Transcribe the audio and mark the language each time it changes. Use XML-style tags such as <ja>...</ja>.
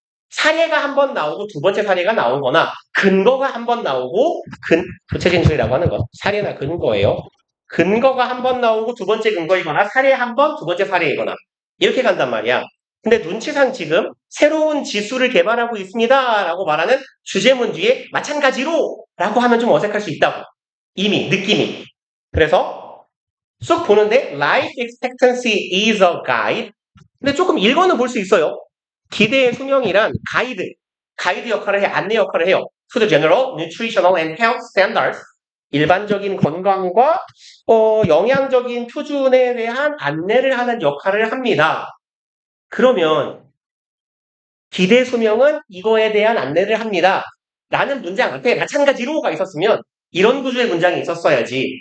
<ko>사례가 한 번 나오고 두 번째 사례가 나온 거나 근거가 한 번 나오고 구체 진술이라고 하는 건 사례나 근거예요. 근거가 한 번 나오고 두 번째 근거이거나 사례 한 번, 두 번째 사례이거나 이렇게 간단 말이야. 근데 눈치상 지금 새로운 지수를 개발하고 있습니다 라고 말하는 주제문 뒤에 마찬가지로 라고 하면 좀 어색할 수 있다고. 이미 느낌이. 그래서 쑥 보는데</ko> <en>life expectancy is a guide.</en> <ko>근데 조금 읽어는 볼 수 있어요. 기대의 수명이란 가이드 역할을 해, 안내 역할을 해요.</ko> <en>To the general, nutritional and health standards.</en> <ko>일반적인 건강과 영양적인 표준에 대한 안내를 하는 역할을 합니다. 그러면 기대 수명은 이거에 대한 안내를 합니다. 라는 문장 앞에 마찬가지로가 있었으면 이런 구조의 문장이 있었어야지.</ko>